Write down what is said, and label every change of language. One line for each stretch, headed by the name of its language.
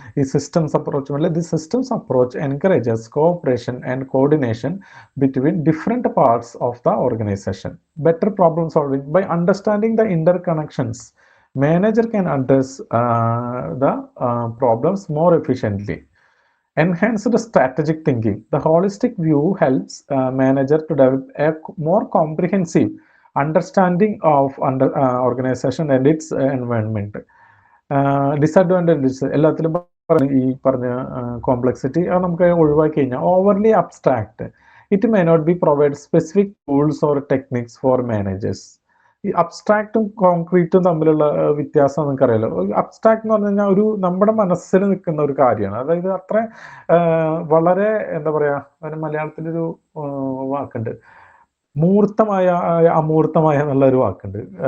English: ഈ systems approach the systems approach encourages cooperation and coordination between different parts of the organisation. Better problem solving. By understanding the interconnections, manager can address the problems more efficiently. Enhanced strategic thinking. The holistic view helps manager to develop a more comprehensive understanding of organization and its environment.
Malayalam: Disadvantages എല്ലാത്തിലും ഈ പറഞ്ഞ complexity അത് നമുക്ക് ഒഴിവാക്കി കഴിഞ്ഞാൽ overly abstract.
English: It may not be provide specific tools or techniques for managers.
Malayalam: ഈ അബ്സ്ട്രാക്റ്റും കോൺക്രീറ്റും തമ്മിലുള്ള വ്യത്യാസം നിങ്ങൾക്കറിയാലോ. അബ്സ്ട്രാക്ട് എന്ന് പറഞ്ഞു കഴിഞ്ഞാൽ ഒരു നമ്മുടെ മനസ്സിൽ നിൽക്കുന്ന ഒരു കാര്യമാണ്. അതായത് അത്ര വളരെ എന്താ പറയുക, അതിന് മലയാളത്തിലൊരു വാക്കുണ്ട്, മൂർത്തമായ അമൂർത്തമായ എന്നുള്ളൊരു വാക്കുണ്ട്.